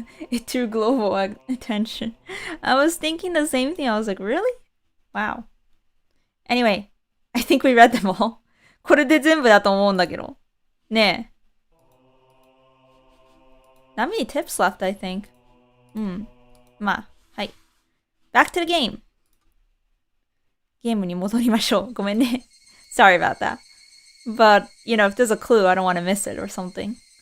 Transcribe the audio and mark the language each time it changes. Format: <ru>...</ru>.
<en>It drew global attention. I was thinking the same thing. I was like, really? Wow. Anyway, I think we read them all.</en> <ja>これで全部だと思うんだけど。ねえ。</ja> <en>Not many tips left, I think.</en> <ja>まあ、はい。</ja> <en>Back to the game!</en> <ja>ゲームに戻りましょう。ごめんね。</ja> <en>Sorry about that. But, you know, if there's a clue, I don't want to miss it or something.</en>